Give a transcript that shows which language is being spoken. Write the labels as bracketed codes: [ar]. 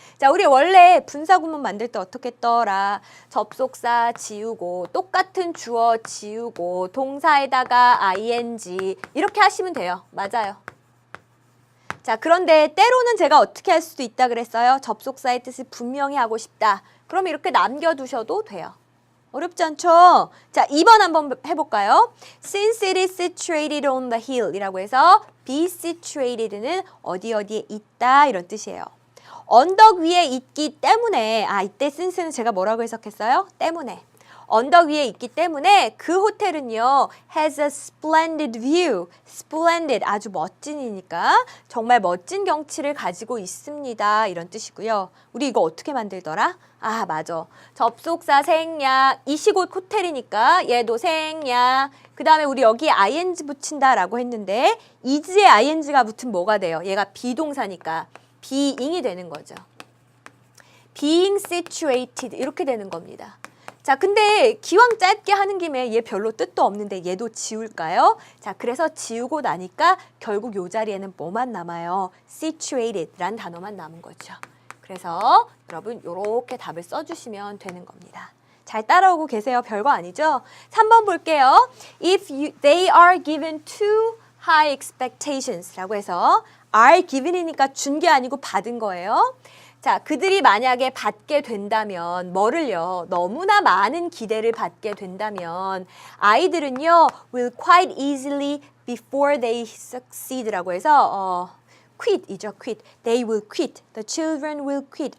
[ko] 자, 우리 원래 분사구문 만들 때 어떻게 했더라? 접속사 지우고 똑같은 주어 지우고 동사에다가 ing 이렇게 하시면 돼요. 맞아요. 자, 그런데 때로는 제가 어떻게 할 수도 있다 그랬어요? 접속사의 뜻을 분명히 하고 싶다. 그럼 이렇게 남겨두셔도 돼요. 어렵지 않죠? 자, 2번 한번 해볼까요? [en] Since it is situated on the hill [ko] 이라고 해서 be situated는 어디에 있다 이런 뜻이에요. 언덕 위에 있기 때문에 이때 since는 제가 뭐라고 해석했어요? 때문에. 언덕 위에 있기 때문에 그 호텔은요 [en] has a splendid view. [ko] splendid 아주 멋진이니까 정말 멋진 경치를 가지고 있습니다. 이런 뜻이고요. 우리 이거 어떻게 만들더라? 맞아. 접속사 생략, 이시곳 호텔이니까 얘도 생략. 그 다음에 우리 여기에 ing 붙인다라고 했는데 is에 ing가 붙으면 뭐가 돼요? 얘가 비동사니까 being이 되는 거죠. being situated 이렇게 되는 겁니다. 자, 근데 기왕 짧게 하는 김에 얘 별로 뜻도 없는데 얘도 지울까요? 자, 그래서 지우고 나니까 결국 요 자리에는 뭐만 남아요? situated라는 단어만 남은 거죠. 그래서 여러분 이렇게 답을 써주시면 되는 겁니다. 잘 따라오고 계세요? 별거 아니죠? 3번 볼게요. [en] If they are given too high expectations [ko] 라고 해서 are given이니까 준 게 아니고 받은 거예요. 자, 그들이 만약에 받게 된다면 뭐를요? 너무나 많은 기대를 받게 된다면 아이들은요 [en] will quite easily before they succeed [ko] 라고 해서 quit이죠, quit. [en] They will quit. The children will quit.